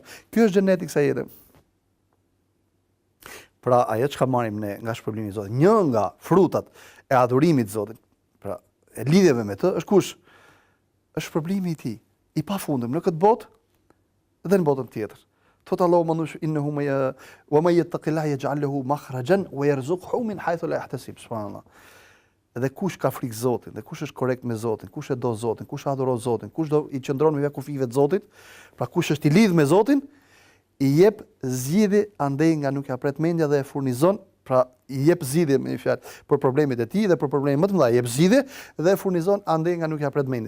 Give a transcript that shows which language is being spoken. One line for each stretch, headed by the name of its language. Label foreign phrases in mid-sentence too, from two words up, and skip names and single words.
Albanian: Ky është xheneti kësaj jete. Pra ajo çka marrim ne nga shpërblimi i Zotit, një nga frutat e adhurimit të Zotit, pra e lidhjeve me të, është kush? Është shpërblimi i tij, i pafundëm në këtë botë dhe në botën tjetër. Thot Allahu
Arabic: إنه ومن يتق الله يجعل له مخرجا ويرزقه من حيث لا يحتسب.
Albanian: Subhanallah. Dhe kush ka frikë Zotit, dhe kush është korrekt me Zotin, kush e do Zotin, kush adhuron Zotin, kush do i qëndron me kufive të Zotit, pra kush është i lidh me Zotin, i jep zgjidhje andej nga nuk ja pret mendja dhe e furnizon, pra i jep zgjidhje me një fjalë për problemet e tij dhe për probleme më të mëdha, i jep zgjidhje dhe e furnizon andej nga nuk ja pret mendja.